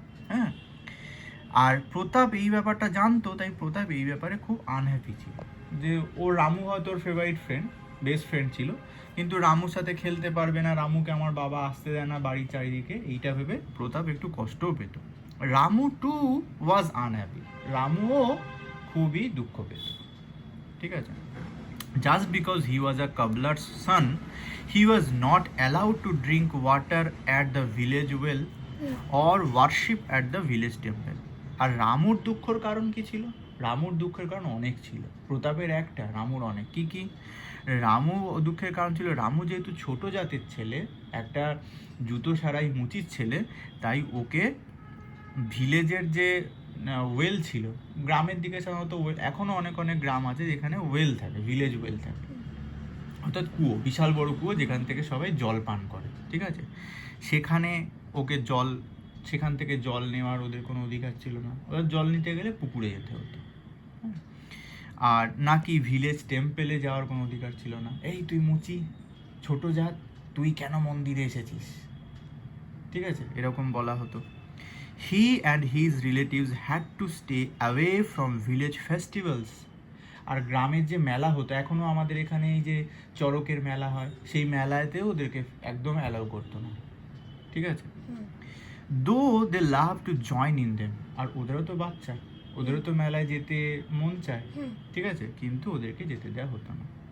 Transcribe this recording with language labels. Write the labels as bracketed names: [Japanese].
[Bangla] হ্যাঁ, আর প্রতাপ এই ব্যাপারটা জানতো, তাই প্রতাপ এই ব্যাপারে খুব আনহ্যাপি ছিল যে ও রামু হয়তো ওর ফেভারিট ফ্রেন্ড, বেস্ট ফ্রেন্ড ছিল, কিন্তু রামুর সাথে খেলতে পারবে না, রামুকে আমার বাবা আসতে দেয় না বাড়ির চারিদিকে, এইটা ভেবে প্রতাপ একটু কষ্টও পেত। [English] Ramu too was unhappy, [Bangla] রামুও খুবই দুঃখ পেত, ঠিক আছে? [English] Just because he was a cobbler's son, he was not allowed to drink water at the village well or worship at the village temple. [Bangla] আর রামুর দুঃখের কারণ কি ছিল? রামুর দুঃখের কারণ অনেক ছিল, প্রতাপের একটা, রামুর অনেক। কি কি রামু দুঃখের কারণ ছিল? রামু যেহেতু ছোট জাতের ছেলে, একটা জুতো সারাই মুচির ছেলে, তাই ওকে ভিলেজের যে ওয়েল ছিল, গ্রামের দিকে সাধারণত ওয়েল, এখনও অনেক অনেক গ্রাম আছে যেখানে ওয়েল থাকে, ভিলেজ ওয়েল থাকে, অর্থাৎ কুয়ো, বিশাল বড় কুয়ো যেখান থেকে সবাই জল পান করে, ঠিক আছে? সেখানে ওকে সেখান থেকে জল নেওয়ার ওদের কোনো অধিকার ছিল না, ওদের জল নিতে গেলে পুকুরে যেতে হতো। আর নাকি ভিলেজ টেম্পেলে যাওয়ার কোনো অধিকার ছিল না। এই তুই মুচি, ছোট জাত, তুই কেন মন্দিরে এসেছিস, ঠিক আছে, এরকম বলা হতো। [English] He and his relatives had to stay away from village festivals. [Bangla] আর গ্রামের যে মেলা হতো, এখনও আমাদের এখানে এই যে চড়কের মেলা হয়, সেই মেলাতেও ওদেরকে একদম অ্যালাউ করতো না, ঠিক আছে? [English] though they love to join in them, [Bangla] আর ওদেরও তো বাচ্চা, ওদেরও তো মেলায় যেতে মন চায়, ঠিক আছে, কিন্তু ওদেরকে যেতে দেওয়া হতো না।